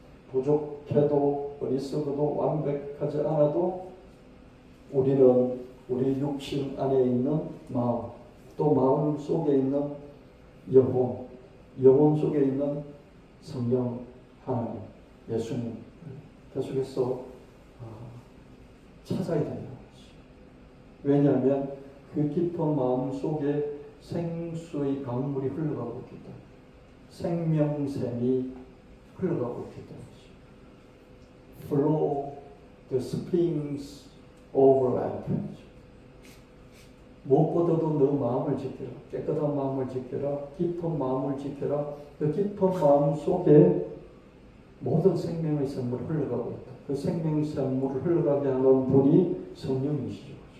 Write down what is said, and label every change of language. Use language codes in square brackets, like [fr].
[ko] 부족해도 어리석어도 완벽하지 않아도 우리는 우리 육신 안에 있는 마음, 또 마음 속에 있는 영혼 속에 있는 성령 하나님, 예수님 계속해서 찾아야 된다는 거죠. 왜냐하면 그 깊은 마음 속에 생수의 강물이 흘러가고 있기 때문에, 생명샘이 흘러가고 있기 때문이죠. [en] Flow the springs of life. [ko] 무엇보다도 너 마음을 지켜라. 깨끗한 마음을 지켜라. 깊은 마음을 지켜라. 그 깊은 마음 속에 모든 생명의 샘물이 흘러가고 있다. 그 생명의 샘물을 흘러가게 하는 분이 성령이시죠.